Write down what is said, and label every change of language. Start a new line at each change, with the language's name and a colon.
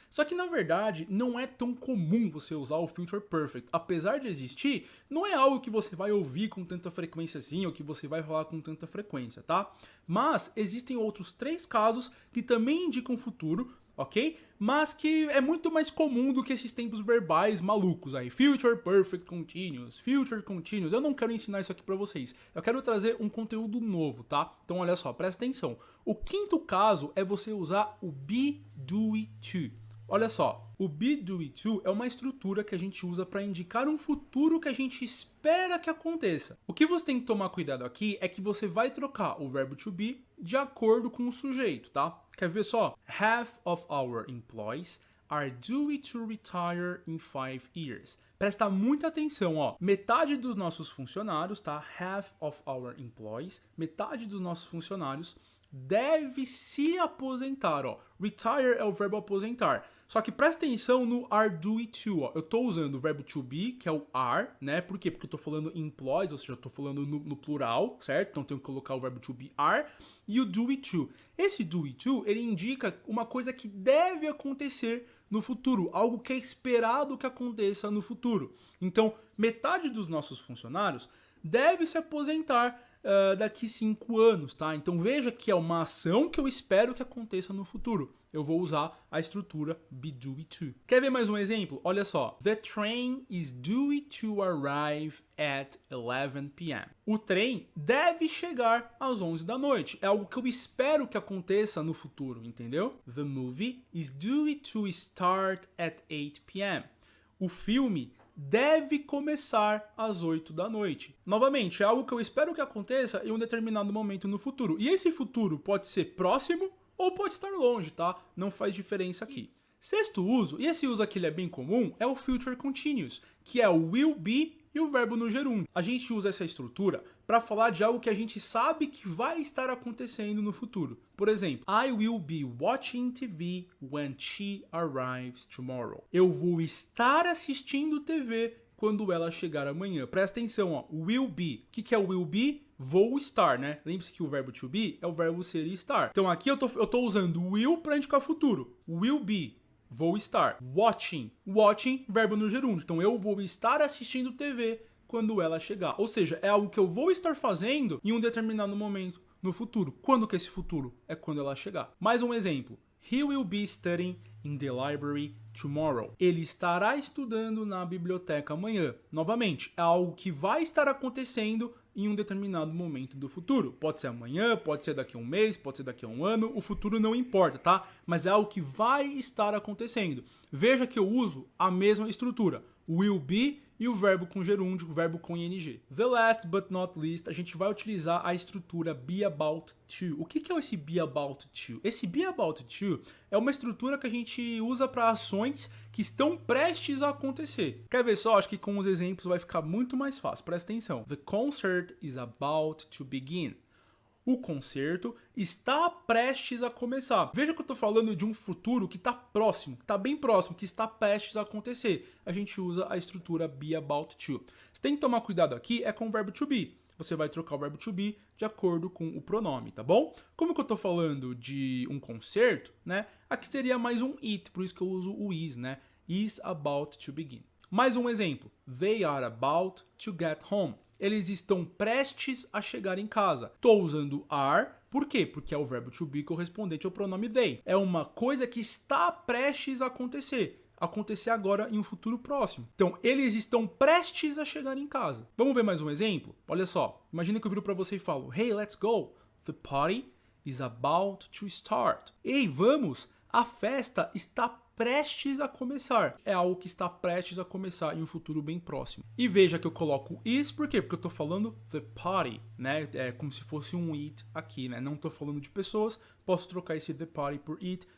Portuguese: Só que na verdade, não é tão comum você usar o Future Perfect. Apesar de existir, não é algo que você vai ouvir com tanta frequência assim, ou que você vai falar com tanta frequência, tá? Mas existem outros 3 casos que também indicam futuro, ok? Mas que é muito mais comum do que esses tempos verbais malucos aí. Future Perfect Continuous, Future Continuous. Eu não quero ensinar isso aqui pra vocês. Eu quero trazer um conteúdo novo, tá? Então olha só, presta atenção. O 5º caso é você usar o be, do e to. Olha só, o be, do e to é uma estrutura que a gente usa para indicar um futuro que a gente espera que aconteça. O que você tem que tomar cuidado aqui é que você vai trocar o verbo to be de acordo com o sujeito, tá? Quer ver só?
English: Half of our employees are due to retire in 5 years.
Portuguese: Presta muita atenção, ó. Metade dos nossos funcionários, tá?
English: Half of our employees,
Portuguese: metade dos nossos funcionários deve se aposentar, ó. Retire é o verbo aposentar. Só que presta atenção no
English: are due to,
Portuguese: ó. Eu tô usando o verbo to be, que é o are, né? Por quê? Porque eu tô falando employees, ou seja, eu tô falando no plural, certo? Então tenho que colocar o verbo to be are e o do it to. Esse do it to, ele indica uma coisa que deve acontecer no futuro, algo que é esperado que aconteça no futuro. Então, metade dos nossos funcionários deve se aposentar daqui 5 anos, tá? Então veja que é uma ação que eu espero que aconteça no futuro. Eu vou usar a estrutura be due to. Quer ver mais um exemplo? Olha só.
English: The train is due to arrive at 11 p.m.
Portuguese: O trem deve chegar às 11 da noite. É algo que eu espero que aconteça no futuro, entendeu?
English: The movie is due to start at 8 p.m.
Portuguese: O filme deve começar às 8 da noite. Novamente, é algo que eu espero que aconteça em um determinado momento no futuro. E esse futuro pode ser próximo ou pode estar longe, tá? Não faz diferença aqui. 6º uso, e esse uso aqui ele é bem comum, é o Future Continuous, que é o will be e o verbo no gerúndio. A gente usa essa estrutura para falar de algo que a gente sabe que vai estar acontecendo no futuro. Por exemplo,
English: I will be watching TV when she arrives tomorrow.
Portuguese: Eu vou estar assistindo TV quando ela chegar amanhã. Presta atenção, ó. Will be. O que é o will be? Vou estar, né? Lembre-se que o verbo to be é o verbo ser e estar. Então aqui eu tô usando will para indicar futuro. Will be. Vou estar. Watching. Watching, verbo no gerúndio. Então eu vou estar assistindo TV quando ela chegar. Ou seja, é algo que eu vou estar fazendo em um determinado momento no futuro. Quando que esse futuro? É quando ela chegar. Mais um exemplo.
English: He will be studying in the library tomorrow.
Portuguese: Ele estará estudando na biblioteca amanhã. Novamente, é algo que vai estar acontecendo em um determinado momento do futuro. Pode ser amanhã, pode ser daqui a um mês, pode ser daqui a um ano, o futuro não importa, tá? Mas é algo que vai estar acontecendo. Veja que eu uso a mesma estrutura. Will be e o verbo com gerúndio, o verbo com ing.
English: The last but not least,
Portuguese: a gente vai utilizar a estrutura be about to. O que é esse be about to? Esse be about to é uma estrutura que a gente usa para ações que estão prestes a acontecer. Quer ver só? Acho que com os exemplos vai ficar muito mais fácil. Presta atenção.
English: The concert is about to begin.
Portuguese: O concerto está prestes a começar. Veja que eu estou falando de um futuro que está próximo, que está bem próximo, que está prestes a acontecer. A gente usa a estrutura be about to. Você tem que tomar cuidado aqui é com o verbo to be. Você vai trocar o verbo to be de acordo com o pronome, tá bom? Como que eu estou falando de um concerto, né? Aqui seria mais um it, por isso que eu uso o is, né?
English: Is about to begin.
Portuguese: Mais um exemplo.
English: They are about to get home.
Portuguese: Eles estão prestes a chegar em casa. Estou usando are, por quê? Porque é o verbo to be correspondente ao pronome they. É uma coisa que está prestes a acontecer agora em um futuro próximo. Então, eles estão prestes a chegar em casa. Vamos ver mais um exemplo? Olha só, imagina que eu viro para você e falo,
English: hey, let's go. The party is about to start.
Portuguese: Ei, vamos, a festa está prestes a começar. É algo que está prestes a começar em um futuro bem próximo. E veja que eu coloco is, por quê? Porque eu estou falando the party, né? É como se fosse um it aqui, né? Não estou falando de pessoas, posso trocar esse the party por it,